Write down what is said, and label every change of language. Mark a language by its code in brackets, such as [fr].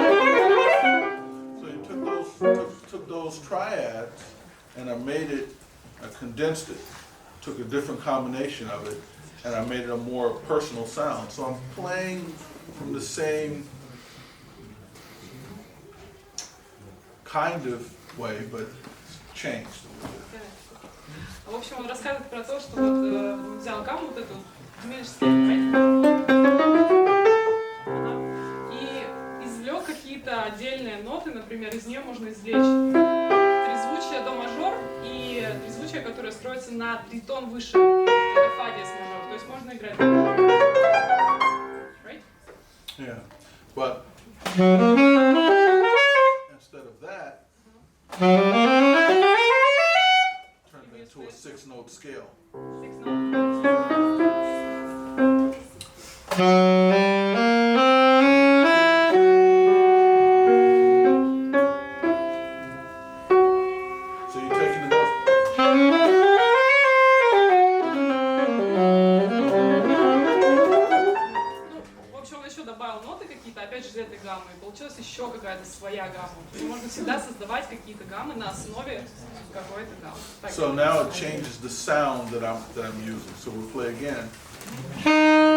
[en] So you took those triads, and I made it. I condensed it. Took a different combination of it, and I made it a more personal sound. So I'm playing from the same kind of way, but changed a little bit. [ru] В общем, он рассказывает про то, что вот он взял гамму вот эту, diminished scale, и извлек какие-то отдельные ноты, например, из нее можно извлечь трезвучие до мажор и трезвучие, которое строится на тритон выше, это фа диез мажор, то есть можно играть. [en] Right? Yeah, but instead of that, turned it into a 6-note scale. 6 notes. So you're taking the note. [ru] В общем, он еще добавил ноты какие-то, опять же, из этой гаммы, и получилась еще какая-то своя гамма. То есть можно всегда создавать какие-то гаммы на основе какой-то гаммы. Так. [en] So now it changes the sound that I'm using. So we'll play again.